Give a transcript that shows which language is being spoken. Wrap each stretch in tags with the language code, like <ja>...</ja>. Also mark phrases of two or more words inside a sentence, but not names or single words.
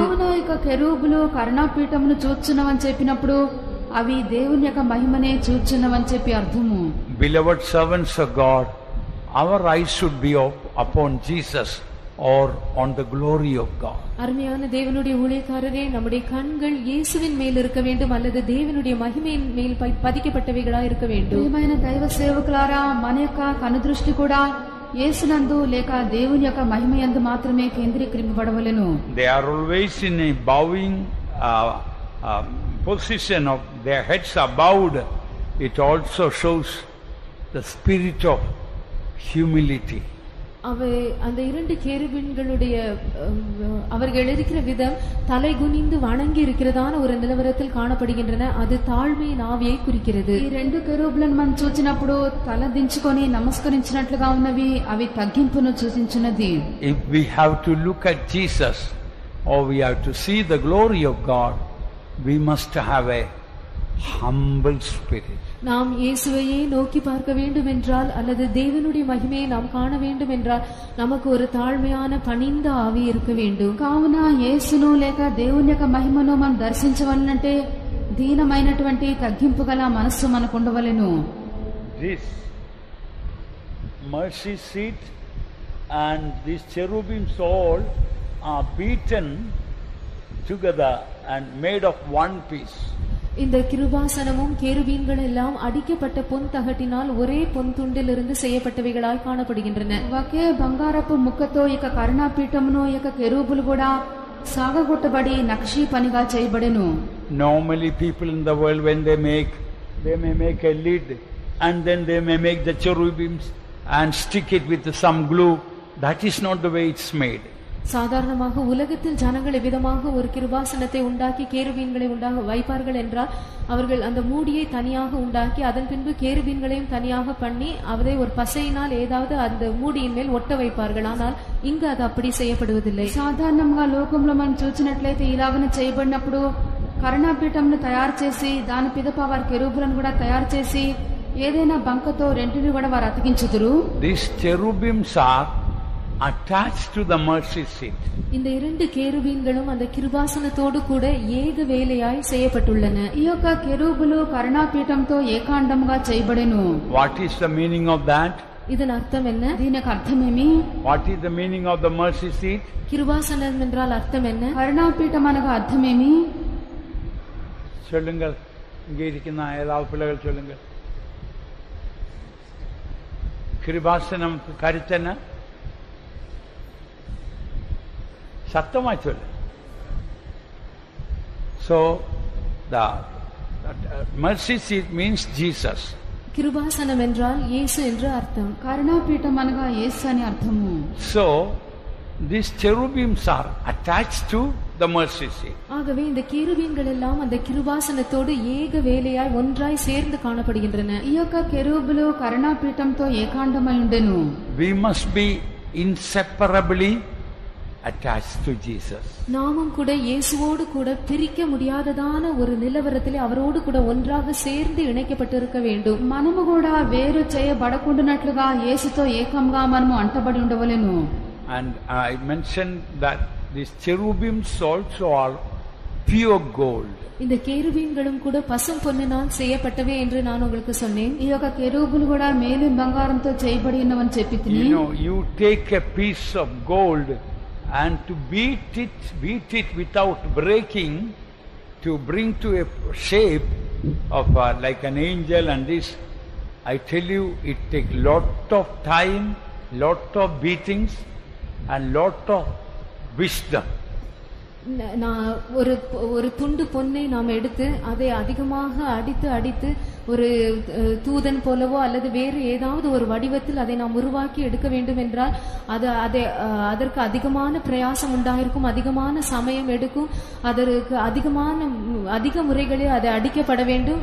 <te>కావున ఇక కెరూబులు కరుణా పీఠమును చూచున్నవని చెప్పినప్పుడు అవి దేవుని యొక్క మహిమనే చూచున్నవని చెప్పి అర్థము.</te> <en>Beloved servants of God, our eyes should be upon Jesus or on the glory of God.</en> <ta>அருமையான தேவனுடைய ஊழியக்காரரே, நம்முடைய கண்கள் இயேசுவின் மேல் இருக்க வேண்டும் அல்லது தேவனுடைய மகிமையின் மேல் பதிக்கப்பட்டவைகளா இருக்க வேண்டும்.</ta> <te>ప్రియమైన దైవ సేవకులారా, మన యొక్క కనుదృష్టి కూడా యేసునందు లేక దేవుని యొక్క మహిమయందు మాత్రమే కేంద్రీకరింపబడవలెను.</te> <en>They are always in a bowing position of their heads are bowed. It also shows the spirit of humility.</en> <ta>அவை அந்த இரண்டு கேருபீன்களுடைய அவர்கள் இருக்கிற விதம் தலை குனிந்து வணங்கி இருக்கிறதான ஒரு நிலவரத்தில் காணப்படுகின்றன. அது தாழ்மையின் ஆவியை குறிக்கிறது.</ta> <te>ఈ రెండు కెరూబులను మనం చూచినప్పుడు తల దించుకొని నమస్కరించినట్లుగా ఉన్నవి, అవి తగ్గింపును సూచించినది.</te> <en>If we have to look at Jesus or we have to see the glory of God, we must have a humble spirit.</en> <ta>நாம் இயேசுவையே நோக்கி பார்க்க வேண்டும் என்றால் அல்லது தேவனுடைய மகிமையை நாம் காண வேண்டும் என்றால் நமக்கு ஒரு தாழ்மையான பணிந்த ஆவி இருக்க வேண்டும்.</ta> <te>కావున యేసును లేక దేవుని యొక్క మహిమను మనం దర్శించవలనంటే దీనమైనటువంటి తగ్గింపు గల మనస్సు మనకు ఉండవలెను.</te> <en>This mercy seat and these cherubims all are beaten together and made of one piece.</en> <ta>இந்த கிருபாசனமும் கேருபீன்கள் எல்லாம் அடிக்கப்பட்ட பொன் தகட்டினால் ஒரே பொன் துண்டிலிருந்து செய்யப்பட்டவைகளாய் காணப்படுகின்றன.</ta> <te>ఒకే బంగారపు ముక్కతో ఇక కరుణా పీఠమును ఇక కెరూబులు కూడా సాగగొట్టబడి నక్షీ పనిగా చేయబడెను.</te> <en>Normally people in the world when they may make a lid and then they may make the cherubims and stick it with some glue. That is not the way it's made.</en> <ta>சாதாரணமாக உலகத்தில் ஜனங்கள் விதமாக ஒரு கிருபாசனத்தை உண்டாக்கி கேருபீன்களை உண்டாக வைப்பார்கள் என்றால் அவர்கள் அந்த மூடியை தனியாக உண்டாக்கி அதன் பின்பு கேருபீன்களையும் தனியாக பண்ணி அதை ஒரு பசையினால் ஏதாவது அந்த மூடியின் மேல் ஒட்ட வைப்பார்கள். ஆனால் இங்கு அது அப்படி செய்யப்படுவதில்லை.</ta> <te>సాధారణంగా లోకంలో మనం చూసినట్లయితే ఇలాగనే చేయబడినప్పుడు కరుణాపీఠంను తయారు చేసి దాని పిదప వారి కెరూబులను కూడా తయారు చేసి ఏదైనా బంకతో రెంటిని కూడా వారు అతికించుదురు.</te> <en>These cherubims are attached to the mercy seat.</en> <ta>இந்த இரண்டு கேருபீன்களும் அந்த கிருபாசனத்தோடு கூட ஏக வேலையாய் செய்யப்பட்டுள்ளன.</ta> <te>ఈ యొక్క కెరూబులు కరుణాపీఠంతో ఏకాండంగా చేయబడెను.</te> <en>What is the meaning of that?</en> <ta>இதன் அர்த்தம் என்ன?</ta> <te>దీనికి అర్థమేమి?</te> <en>What is the meaning of the mercy seat?</en> <ta>கிருபாசனம் என்றால் அர்த்தம் என்ன?</ta> <te>కరుణాపీఠం అనగా అర్థమేమి?</te> <ta>சொல்லுங்கள், இங்கே இருக்கின்ற ஏதாவது பிள்ளைகள் சொல்லுங்கள். கிருபாசனம் கருத்தன சத்தமா சொல்லு.</ta> <en>So the mercy seat means Jesus.</en> <ta>கிருபாசனம் என்றால் இயேசு என்று அர்த்தம்.</ta> <te>కరుణాపీఠం అనగా యేసు అని అర్థము.</te> <en>So these cherubims are attached to the mercy seat.</en> <ta>ஆகவே இந்த கேருபீன்கள் எல்லாம் அந்த கிருபாசனத்தோடு ஏக வேலையாய் ஒன்றாய் சேர்ந்து காணப்படுகின்றன.</ta> <te>ఈ యొక్క కెరూబులు కరుణాపీఠంతో ఏకాండమై ఉండెను.</te> <en>We must be inseparably attached to Jesus.</en> <ta>நாமும் கூட இயேசுவோடு கூட பிரிக்க முடியாததான ஒரு நிலவரத்திலே அவரோடு கூட ஒன்றாக சேர்ந்து இணைக்கப்பட்டிருக்க வேண்டும்.</ta> <te>మనము కూడా వేరు చేయబడకుండానట్లుగా యేసుతో ఏకంగా మనము అంటబడి ఉండవలెను.</te> <en>And I mentioned that these cherubims also are pure gold.</en> <ta>இந்த கேருபீன்களும் கூட பசும் பொன்னினால் செய்யப்பட்டவே என்று நான் உங்களுக்கு சொன்னேன்.</ta> <te>ఈ యొక్క కెరూబులు కూడా మేలిం బంగారంతో చేయబడి ఉన్నవని చెప్పితిని.</te> <en>You take a piece of gold and to beat it without breaking, to bring to a shape of like an angel, and this, I tell you, it takes lot of time, lot of beatings and lot of wisdom.</en> <ta>நான் ஒரு துண்டு பொன்னை நாம் எடுத்து அதை அதிகமாக அடித்து ஒரு தூதன் போலவோ அல்லது வேறு ஏதாவது ஒரு வடிவத்தில் அதை நாம் உருவாக்கி எடுக்க வேண்டும் என்றால் அதற்கு அதிகமான பிரயாசம் உண்டாயிருக்கும், அதிகமான சமயம் எடுக்கும், அதற்கு அதிக முறைகளில் அது அடிக்கப்பட வேண்டும்.</ta>